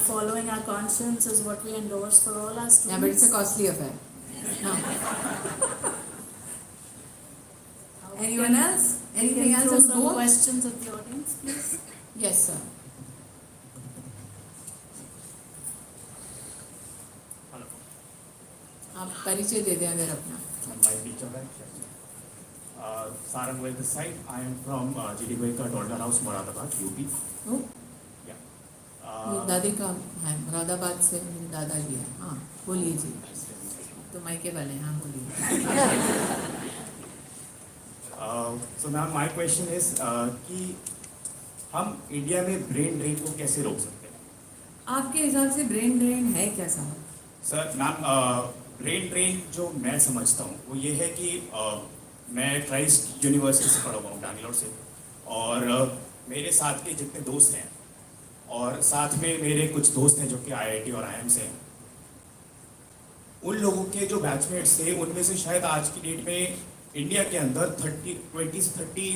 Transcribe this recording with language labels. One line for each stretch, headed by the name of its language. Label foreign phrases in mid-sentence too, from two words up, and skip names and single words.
English: Following our conscience is what we endorse for all our students. Yeah, but it's a costly affair. No. Anyone else? Anything else on some board? questions of the audience, please? Yes, sir. Hello.
Hindi: आप परिचय दे दें अगर अपना.
English: My teacher, Sarang Well this side. I am from Goenka Toddler House, Moradabad, UP. Oh, Yeah.
Hindi: ये दादी का है, मुरादाबाद से मेरे दादाजी है. हाँ, बोलिए जी. तो मायके वाले हैं, हाँ बोलिए.
English: So now my question is
Hindi: कि हम इंडिया में ब्रेन ड्रेन को कैसे रोक सकते हैं? आपके हिसाब से ब्रेन ड्रेन है क्या साहब? सर मैम ब्रेन ड्रेन जो मैं समझता हूँ वो ये है कि मैं क्राइस्ट यूनिवर्सिटी से पढ़ा हुआ हूँ बैंगलोर से और मेरे साथ के जितने दोस्त हैं और साथ में मेरे कुछ दोस्त हैं जो कि IIT और IIM से हैं, उन लोगों के जो बैचमेट्स थे उनमें से शायद आज की डेट में इंडिया के अंदर 30